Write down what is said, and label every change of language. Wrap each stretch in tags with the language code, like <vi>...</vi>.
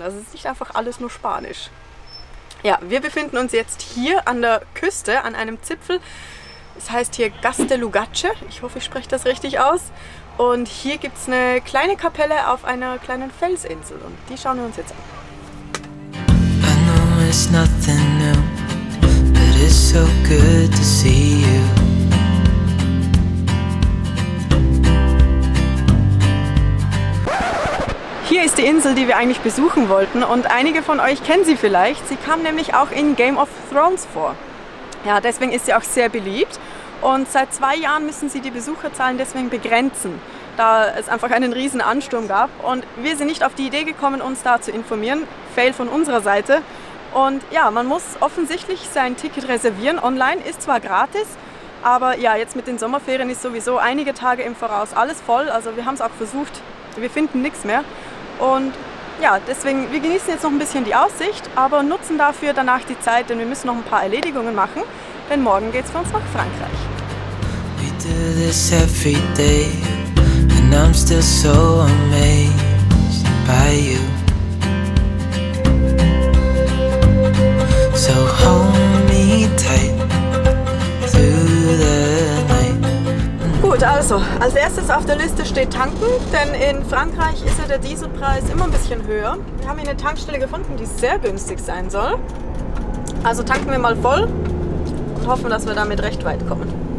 <de>Also es ist nicht einfach alles nur Spanisch. Ja, wir befinden uns jetzt hier an der Küste, an einem Zipfel. Es heißt hier Gaztelugatxe, ich hoffe, ich spreche das richtig aus. Und hier gibt es eine kleine Kapelle auf einer kleinen Felsinsel und die schauen wir uns jetzt an.</de> <en>I know it's nothing new, but it's so good to see you.</en> <de>Hier ist die Insel, die wir eigentlich besuchen wollten und einige von euch kennen sie vielleicht. Sie kam nämlich auch in Game of Thrones vor. Ja, deswegen ist sie auch sehr beliebt und seit 2 Jahren müssen sie die Besucherzahlen deswegen begrenzen, da es einfach einen riesen Ansturm gab und wir sind nicht auf die Idee gekommen, uns da zu informieren. Fail von unserer Seite. Und ja, man muss offensichtlich sein Ticket reservieren online, ist zwar gratis, aber ja, jetzt mit den Sommerferien ist sowieso einige Tage im Voraus alles voll, also wir haben es auch versucht, wir finden nichts mehr und ja, deswegen, wir genießen jetzt noch ein bisschen die Aussicht, aber nutzen dafür danach die Zeit, denn wir müssen noch ein paar Erledigungen machen, denn morgen geht es für uns nach Frankreich.</de> <en>We do this every day, and I'm still so amazed by you. So hold me tight through the night.</en> <de>Gut, also, als erstes auf der Liste steht tanken, denn in Frankreich ist ja der Dieselpreis immer ein bisschen höher. Wir haben hier eine Tankstelle gefunden, die sehr günstig sein soll. Also tanken wir mal voll und hoffen, dass wir damit recht weit kommen.</de>